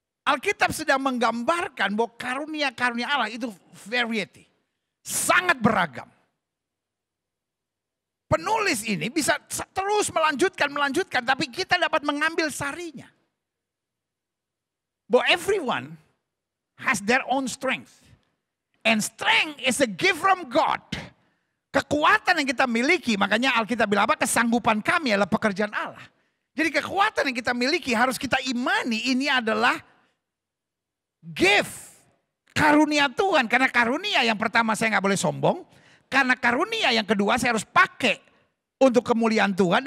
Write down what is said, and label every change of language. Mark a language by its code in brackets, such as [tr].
[id] Alkitab sedang menggambarkan bahwa karunia-karunia Allah itu variety. Sangat beragam. Penulis ini bisa terus melanjutkan. Tapi kita dapat mengambil sarinya. Bahwa [en] everyone has their own strength. And strength is a gift from God. [id] Kekuatan yang kita miliki, makanya Alkitab bilang apa? Kesanggupan kami adalah pekerjaan Allah. Jadi kekuatan yang kita miliki harus kita imani ini adalah gift. Karunia Tuhan. Karena karunia yang pertama saya gak boleh sombong. Karena karunia yang kedua saya harus pakai untuk kemuliaan Tuhan.